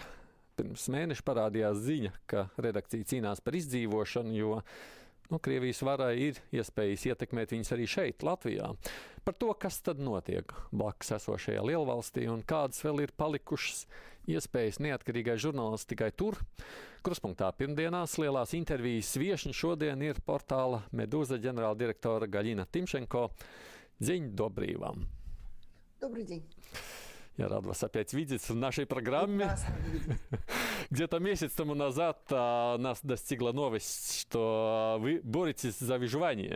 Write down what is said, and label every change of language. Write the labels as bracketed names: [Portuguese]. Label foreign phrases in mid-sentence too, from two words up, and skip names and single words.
[Latvian] Pirms mēneša parādījās ziņa, ka redakcija cīnās par izdzīvošanu, jo Krievijas varai ir iespējas ietekmēt viņus arī šeit, Latvijā. Par to, kas tad notiek blakus esošajā lielvalstī un kādas vēl ir palikušas iespējas neatkarīgai žurnālistikai tur. Krustpunktā pirmdienās lielās intervijas viešņa šodien ir portāla Медуза ģenerāldirektora Галина Тимченко. [Russian] День добрый вам. Добрый день. Я рад вас опять видеть в нашей программе. Где-то месяц тому назад нас достигла новость, что вы боретесь за выживание.